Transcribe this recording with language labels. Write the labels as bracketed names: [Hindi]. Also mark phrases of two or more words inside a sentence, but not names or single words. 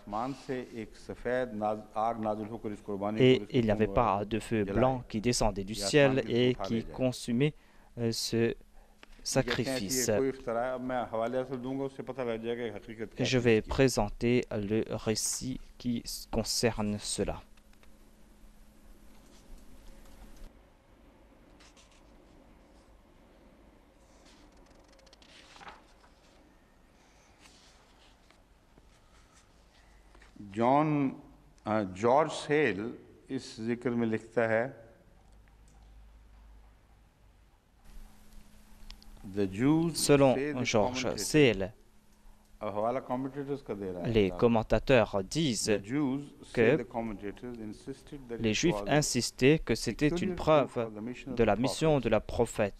[French] Et il n'y avait pas de feu blanc qui descendait du ciel et qui consumait ce sacrifice. Je vais présenter le récit qui concerne cela. [Hindi] जॉर्ज सेल इस जिक्र में लिखता है [French] Selon George Sale, les commentateurs disent que les Juifs insistaient que c'était une preuve de la mission de la prophète.